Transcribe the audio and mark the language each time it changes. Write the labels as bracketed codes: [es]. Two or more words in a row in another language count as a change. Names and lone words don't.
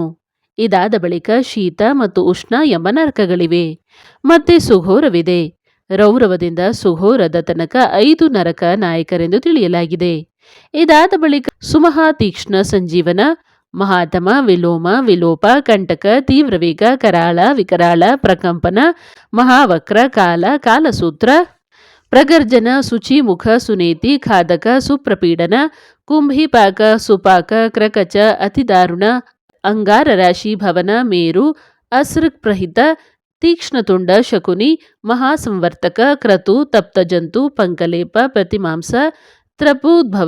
[kn] ಇದಾದ ಬಳಿಕ ಶೀತ ಮತ್ತು ಉಷ್ಣ ಎಂಬ ನರಕಗಳಿವೆ. ಮತ್ತೆ ಸುಘೋರವಿದೆ. ರೌರವದಿಂದ ಸುಘೋರದ ತನಕ 5 ನರಕ ನಾಯಕರೆಂದು ತಿಳಿಯಲಾಗಿದೆ. ಇದಾದ ಬಳಿಕ ಸುಮಹಾ ತೀಕ್ಷ್ಣ ಸಂಜೀವನ, ಮಹಾತಮ, ವಿಲೋಮ, ವಿಲೋಪ, ಕಂಟಕ, ತೀವ್ರವೇಗ, ಕರಾಳ, ವಿಕರಾಳ, ಪ್ರಕಂಪನ, ಮಹಾವಕ್ರ, ಕಾಲ, ಕಾಲಸೂತ್ರ, ಪ್ರಗರ್ಜನ, ಶುಚಿಮುಖ, ಸುನೇತಿ, ಖಾದಕ, ಸುಪ್ರಪೀಡನ, ಕುಂಭೀಪಾಕ, ಸುಪಾಕ, ಕ್ರಕಚ, ಅತಿದಾರುಣ, ಅಂಗಾರ ರಾಶಿ, ಭವನ, ಮೇರು, ಅಸೃಕ್ಪ್ರಹಿತ, ತೀಕ್ಷ್ಣತುಂಡ, ಶಕುನಿ, ಮಹಾಸಂವರ್ತಕ, ಕ್ರತು, ತಪ್ತಜಂತು, ಪಂಕಲೇಪ, ಪ್ರತಿಮಾಂಸ, ತ್ರಪೂದ್ಭವ,